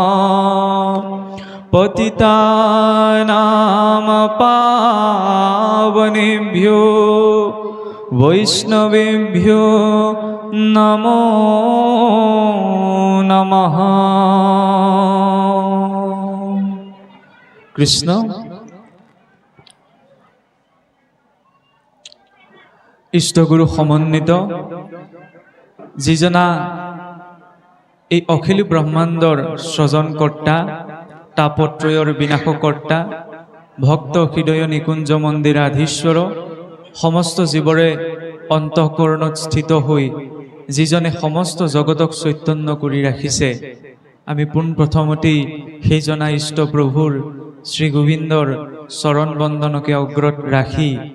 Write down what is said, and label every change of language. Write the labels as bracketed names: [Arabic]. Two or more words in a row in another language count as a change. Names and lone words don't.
[Sanskrit] पतितानां पावनेभ्यो वैष्णवेभ्यो नमो नमः। कृष्ण इष्टगुरु समन्वित जिजना [Assamese] এই অখিল ব্রহ্মাণ্ডৰ সৃজনকৰ্তা তাপত্ৰয়ৰ বিনাশকৰ্তা ভক্ত হৃদয় নিকুঞ্জ মন্দিৰাধীশ্বৰ সমস্ত জীৱৰে অন্তঃকৰণত স্থিত হৈ যিজনে সমস্ত জগতক চৈতন্য কৰি ৰাখিছে আমি পোনপ্ৰথমতেই সেইজনা ইষ্ট প্ৰভুৰ শ্ৰী গোবিন্দৰ চৰণ বন্দনকে অগ্ৰত ৰাখি